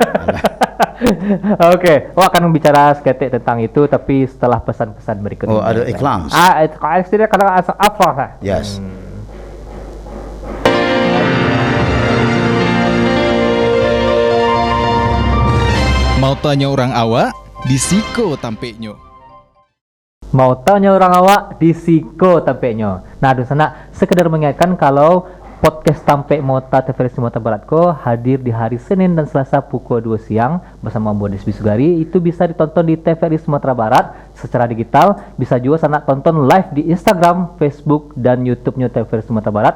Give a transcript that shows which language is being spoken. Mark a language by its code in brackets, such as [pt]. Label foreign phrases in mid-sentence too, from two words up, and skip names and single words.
[id] Oke, akan bicara seketik tentang itu tapi setelah pesan-pesan berikut ini. Ada iklan. Itu kadang apa? Yes. [min] Mau tanya orang awak, disiko tampeknya. Mau tanya orang awak, disiko tampeknya. [id] Nah, di sana sekedar mengingatkan kalau podcast Tampek Mota TVRI Sumatera Barat ko hadir di hari Senin dan Selasa pukul 2 siang bersama Ambo Desbi Sugari. Itu bisa ditonton di TVRI Sumatera Barat secara digital. Bisa juga sana tonton live di Instagram, Facebook, dan YouTube-nya TVRI Sumatera Barat.